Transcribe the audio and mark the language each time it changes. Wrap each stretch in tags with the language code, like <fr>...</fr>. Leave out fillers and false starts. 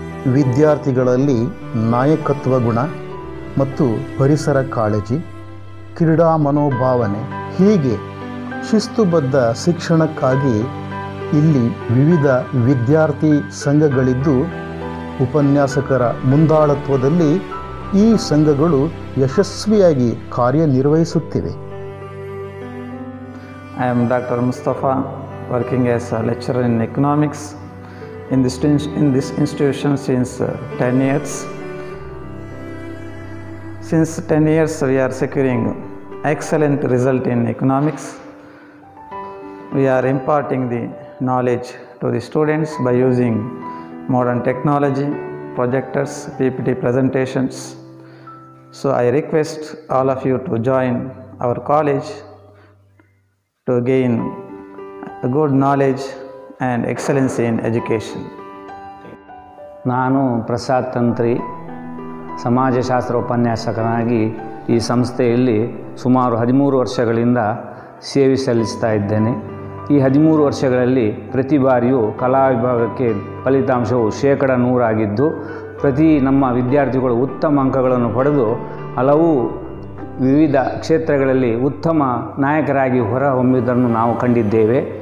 <kn>ವಿದ್ಯಾರ್ಥಿಗಳಲ್ಲಿ ನಾಯಕತ್ವ ಗುಣ ಮತ್ತು ಪರಿಸರ ಕಾಳಜಿ, ಕ್ರೀಡಾ ಮನೋಭಾವನೆ ಹೀಗೆ ಶಿಸ್ತುಬದ್ಧ ಶಿಕ್ಷಣಕ್ಕಾಗಿ ಇಲ್ಲಿ ವಿವಿಧ ವಿದ್ಯಾರ್ಥಿ ಸಂಘಗಳಿದ್ದು ಉಪನ್ಯಾಸಕರ ಮುಂದಾಳತ್ವದಲ್ಲಿ ಈ ಸಂಘಗಳು ಯಶಸ್ವಿಯಾಗಿ ಕಾರ್ಯನಿರ್ವಹಿಸುತ್ತಿವೆ.</kn> <en>I am Dr. Mustafa, working as a lecturer in economics in this institution since 10 years. Since 10 years we are securing excellent result in economics. We are imparting the knowledge to the students by using modern technology, projectors, PPT presentations. So I request all of you to join our college to gain a good knowledge and excellency in education.</en> <kn>ನಾನು ಪ್ರಸಾದ್ ತಂತ್ರಿ, ಸಮಾಜಶಾಸ್ತ್ರ ಉಪನ್ಯಾಸಕನಾಗಿ ಈ ಸಂಸ್ಥೆಯಲ್ಲಿ ಸುಮಾರು 13 ವರ್ಷಗಳಿಂದ ಸೇವೆ ಸಲ್ಲಿಸ್ತಾ ಇದ್ದೇನೆ. ಈ 13 ವರ್ಷಗಳಲ್ಲಿ ಪ್ರತಿ ಬಾರಿಯೂ ಕಲಾ ವಿಭಾಗಕ್ಕೆ ಫಲಿತಾಂಶವು 100% ಆಗಿದ್ದು ಪ್ರತಿ ನಮ್ಮ ವಿದ್ಯಾರ್ಥಿಗಳು ಉತ್ತಮ ಅಂಕಗಳನ್ನು ಪಡೆದು ಹಲವು ವಿವಿಧ ಕ್ಷೇತ್ರಗಳಲ್ಲಿ ಉತ್ತಮ ನಾಯಕರಾಗಿ ಹೊರಹೊಮ್ಮಿದ್ದನ್ನು ನಾವು ಕಂಡಿದ್ದೇವೆ.</kn>